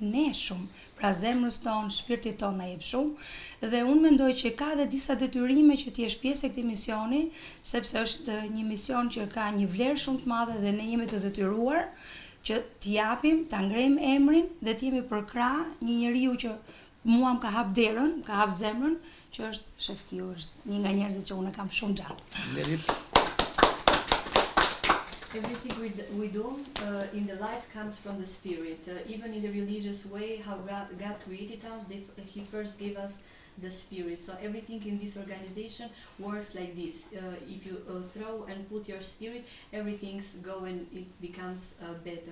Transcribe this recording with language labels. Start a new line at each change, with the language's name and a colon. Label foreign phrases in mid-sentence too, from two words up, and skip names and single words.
Albanian: ne shumë, pra zemrës tonë, shpirtit tonë na jep shumë, dhe unë mendoj që ka dhe disa detyrime që të jesh pjesë e këtij misioni, sepse është një mision që ka një vlerë shumë të madhe dhe ne jemi të detyruar që të japim, ta ngrejmë emrin dhe të jemi për krah një njeriu që mua më ka hap derën, ka hap zemrën, që është Shefkiu, është një nga njerëzit që unë kam shumë gjatë.
English: Everything we do in the life comes from the spirit. Even in the religious way, how God created us, He first gave us the spirit. So everything in this organization works like this. If you throw and put your spirit, everything's go and it becomes better.